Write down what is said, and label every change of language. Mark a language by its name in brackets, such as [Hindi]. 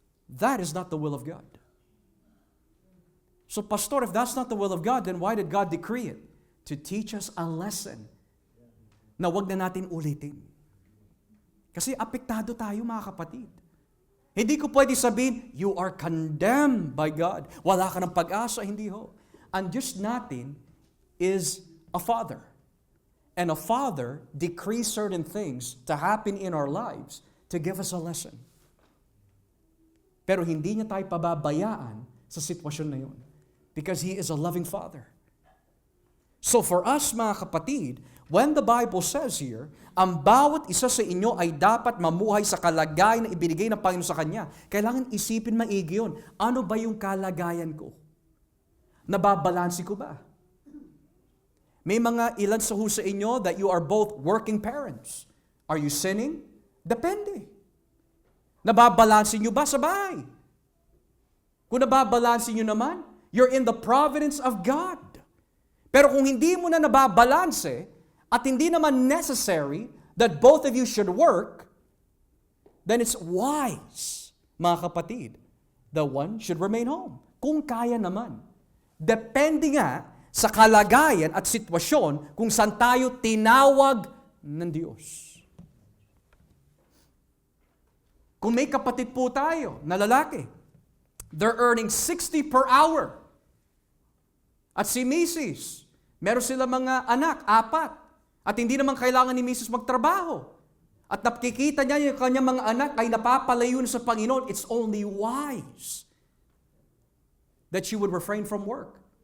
[English] That is not the will of God. So pastor, if that's not the will of God, then why did God decree it? To teach us a lesson [Filipino] na wag na natin ulitin. Kasi apektado tayo mga kapatid. Hindi ko pwede sabihin, [English] you are condemned by God. [Filipino] Wala ka ng pag-asa, hindi ho. Ang Diyos natin [English] is a Father. And a Father decrees certain things to happen in our lives to give us a lesson. [Filipino] Pero hindi niya tayo pababayaan sa sitwasyon na yun. [English] Because He is a loving Father. So for us [Filipino] mga kapatid, [English] when the Bible says here, [Filipino] ang bawat isa sa inyo ay dapat mamuhay sa kalagayan na ibinigay ng Panginoon sa Kanya, kailangan isipin maigi yun. Ano ba yung kalagayan ko? Nababalansi ko ba? [English] May mga ilan sa inyo that you are both working parents. Are you sinning? Depende. [Filipino] Nababalansin nyo ba sa bahay? Kung nababalansin nyo naman, [English] you're in the providence of God. [Filipino] Pero kung hindi mo na nababalanse at hindi naman [English] necessary that both of you should work, then it's wise, mga kapatid, the one should remain home. [Filipino] Kung kaya naman. Depende nga sa kalagayan at sitwasyon kung saan tayo tinawag ng Diyos. Kung may kapatid po tayo na lalaki, [English] they're earning 60 per hour. [Filipino] At si Mrs., meron sila mga anak, 4. At hindi naman kailangan ni Mrs. magtrabaho. At nakikita niya yung kanyang mga anak ay napapalayo na sa Panginoon. [English] It's only wise that she would refrain from work.